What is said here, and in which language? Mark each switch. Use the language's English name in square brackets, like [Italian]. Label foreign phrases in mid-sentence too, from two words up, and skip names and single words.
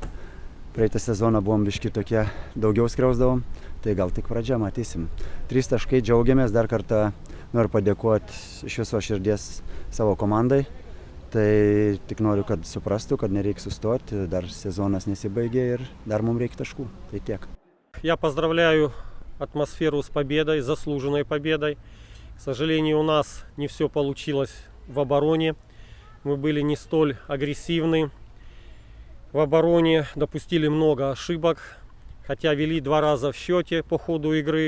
[Lithuanian] Praeitą sezoną buvom biški tokie, daugiau skriausdavom, tai gal tik pradžia, matysim. 3 taškai, džiaugiamės, dar kartą noriu padėkoti iš viso širdies savo komandai. Tai tik noriu, kad suprastų, kad nereikia sustoti, dar sezonas nesibaigė ir dar mums reikia taškų. Tai tiek. [Russian] Я поздравляю атмосферу с победой, заслуженной победой. К сожалению, у нас не все получилось в обороне. Мы были не столь агрессивны. В обороне допустили много ошибок, хотя вели 2 раза в счете по ходу игры.